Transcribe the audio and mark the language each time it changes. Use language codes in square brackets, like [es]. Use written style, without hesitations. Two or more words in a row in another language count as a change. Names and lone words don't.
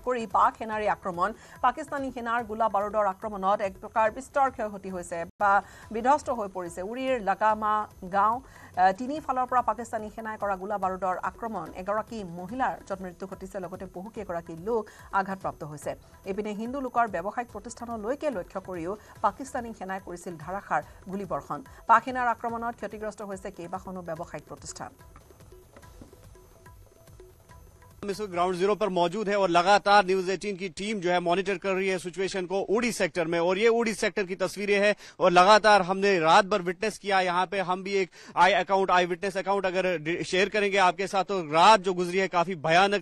[as] কৰি পাক সেনাৰী আক্ৰমণ পাকিস্তানী সেনাৰ গোলা বাৰুদৰ আক্ৰমণত এক প্ৰকাৰ বিস্তৰ ক্ষয়ক্ষতি হৈছে বা বিধ্বস্ত হৈ পৰিছে উৰিৰ লাগামা গাঁও তিনি ফালৰ পৰা পাকিস্তানী সেনাই কৰা গোলা বাৰুদৰ আক্ৰমণ এগৰাকী মহিলাৰ মৃত্যু ঘটিছে লগতে বহু কেইগৰাকী লোক আঘাতপ্ৰাপ্ত হৈছে এপিনে হিন্দু লোকৰ ব্যৱসায়িক প্ৰতিষ্ঠানলৈকে লক্ষ্য কৰিও পাকিস্তানী সেনাই কৰিছিল ধাৰাসাৰ গুলীবৰ্ষণ পাক সেনাৰ আক্ৰমণত ক্ষতিগ্ৰস্ত হৈছে কেইবাখনো ব্যৱসায়িক প্ৰতিষ্ঠান [hi] हम इस [en] ground zero [hi] पर मौजूद है और लगातार न्यूज 18 की टीम जो है मॉनिटर कर रही है सिचुएशन को उड़ी सेक्टर में और ये उड़ी सेक्टर की तस्वीरें हैं और लगातार हमने रात भर विटनेस किया यहाँ पे हम भी एक [en] eye witness account [hi] अगर शेयर करेंगे आपके साथ तो रात जो गुजरी है काफी भयानक